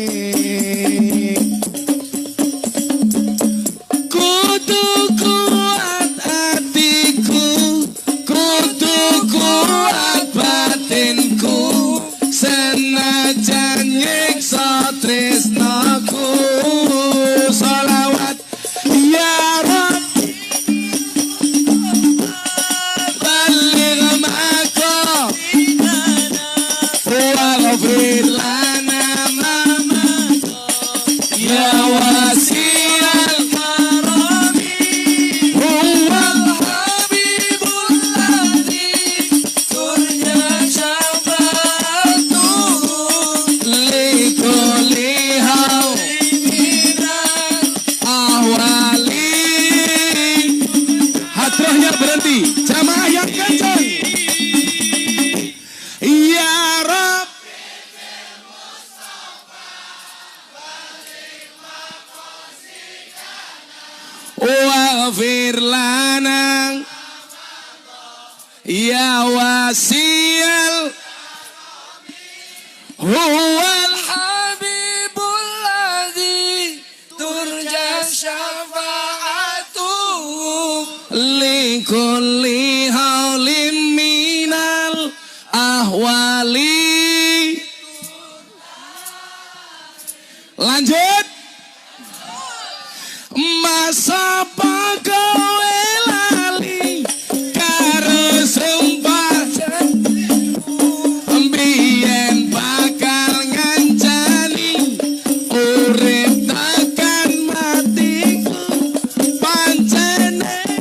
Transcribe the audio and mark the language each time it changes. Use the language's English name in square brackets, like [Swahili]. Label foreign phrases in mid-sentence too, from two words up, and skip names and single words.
[Javanese] Kudu kuat hatiku, kudu kuat batinku, senajan nyiksa tresnaku. [Arabic] صلوات يا ربي بلغ مقاصدنا واغفر لنا ما يا واسع الكرم. هو الحبيب الذي ترجى شفاعته لكل هول من الأهوال. [Indonesian] Hadrohnya berhenti, jamaah yang kencang. [Arabic] يا رب، واغفر لنا يا واسع. هو الحبيب الذي ترجى شفاعته لكل هول من الأهوال. [Indonesian] Lanjut. [Javanese] Masa kowe lali karo sumpah mbiyen bakal ngancani urip tekan matiku, pancene